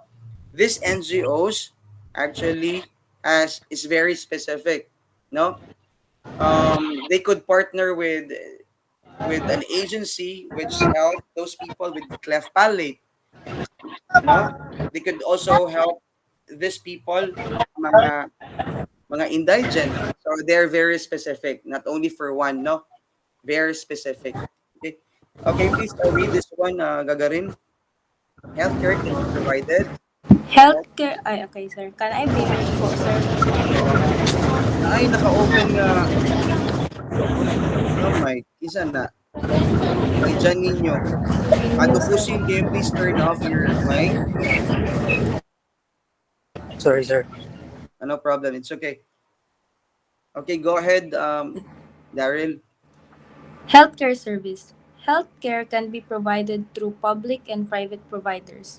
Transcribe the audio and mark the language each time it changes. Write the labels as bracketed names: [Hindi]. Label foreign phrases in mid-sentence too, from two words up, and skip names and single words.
[English] These NGOs actually as is very specific, no? They could partner with an agency which help those people with cleft palate, no? They could also help these people, [Filipino] mga mga indigent. [English] So they're very specific, not only for one, no? Very specific. Okay. Okay, please read this one, Gagarin. Healthcare can be provided. Health, Healthcare, ay okay sir. Can I be heard po sir? [Filipino] ay, naka-open nga. [English] Oh my, [Filipino] isa na. Ay, dyan ninyo. [English] Adubusin, can you please turn off your mic? Sorry, sir. No problem, it's okay. Okay, go ahead, Daryl. Healthcare service. Healthcare can be provided through public and private providers.